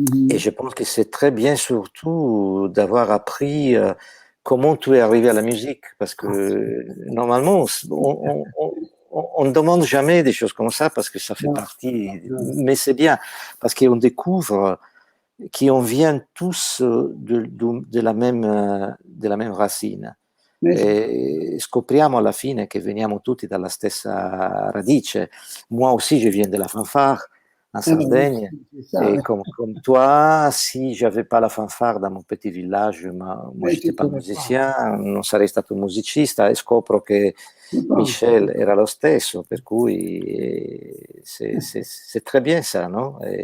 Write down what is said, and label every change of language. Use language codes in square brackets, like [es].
[fr] Et je pense que c'est très bien surtout d'avoir appris comment tu es arrivé à la musique, parce que normalement, on ne demande jamais des choses comme ça, parce que ça fait partie, mais c'est bien, parce qu'on découvre qu'on vient tous de la même racine. [it] E scopriamo alla fine che veniamo tutti dalla stessa radice. [fr] Moi aussi, je viens de la fanfare en Sardaigne. Et comme toi, si j'avais pas la fanfare dans mon petit village, moi j'étais pas musicien, [it] non sarei stato musicista, e scopro che Michel era lo stesso, per cui [fr] c'est très bien ça, non?